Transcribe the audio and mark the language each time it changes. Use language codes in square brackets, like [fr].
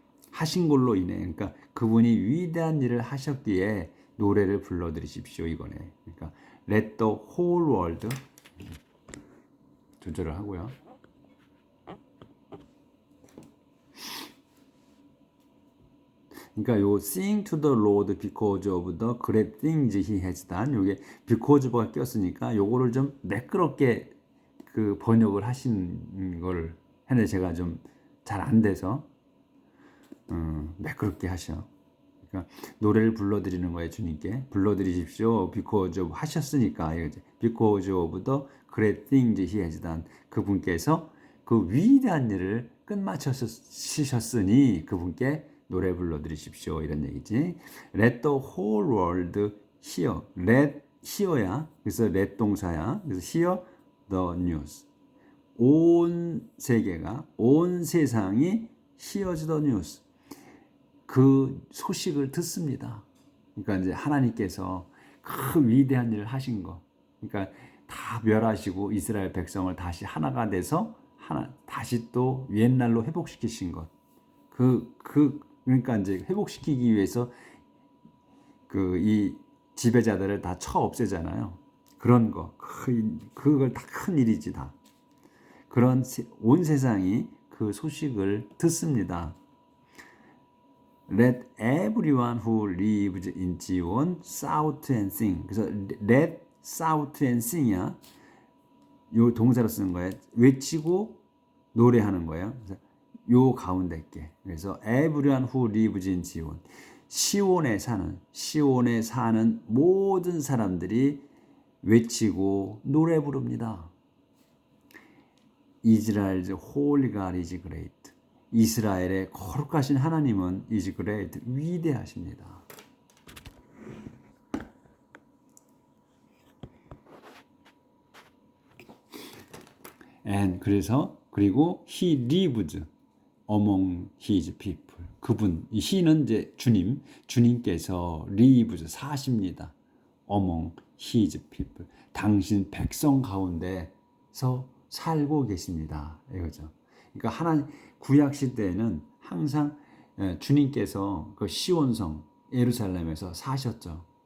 [ko] 하신 걸로 인해, 그러니까 그분이 위대한 일을 하셨기에 노래를 불러드리십시오. 이거네. 그러니까 [en] let the whole world [ko] 조절을 하고요. 그러니까 요 [en] sing to the Lord because of the great things he has done, [ko] 요게 because of가 꼈으니까 요거를 좀 매끄럽게 그 번역을 하신 걸 했는데 제가 좀 잘 안 돼서 매끄럽게 하셔. 그러니까 노래를 불러드리는 거예요. 주님께 불러드리십시오. [en] because of [ko] 하셨으니까 [en] because of the great things he has done, [ko] 그분께서 그 위대한 일을 끝마치셨으니 그분께 노래 불러드리십시오. 이런 얘기지. [en] Let the whole world hear. Let hear야. [ko] 그래서 [en] let 동사야. [ko] 그래서 [en] hear the news. [ko] 온 세계가, 온 세상이 [en] hears the news. [ko] 그 소식을 듣습니다. 그러니까 이제 하나님께서 그 위대한 일을 하신 거. 그러니까 다 멸하시고 이스라엘 백성을 다시 하나가 돼서 다시 또 옛날로 회복시키신 것. 그러니까 이제 회복시키기 위해서 이 지배자들을 다 쳐 없애잖아요. 그런 거. 그걸 다 큰 일이지 다. 온 세상이 그 소식을 듣습니다. [en] Let everyone who lives in Zion shout and sing. [ko] 그래서 [en] let shout and sing이야. [ko] 요 동사로 쓰는 거예요. 외치고 노래하는 거예요. 그래서 요 가운데 게. 그래서 [en] everyone who lives in Zion. [ko] 시온에 사는 모든 사람들이 외치고 노래 부릅니다. [en] Israel's holy God is great. [ko] 이스라엘의 거룩하신 하나님은 [en] is great. [ko] 위대하십니다. [en] And [ko] 그리고 [en] he lives among his people. [ko] 이 he는 이제 주님께서 [en] lives [ko] 사십니다. [en] among his people. [ko] 당신 백성 가운데서 살고 계십니다. 이거죠. 그러니까 구약 시대에는 항상 주님께서 그 시온성 예루살렘에서 사셨죠.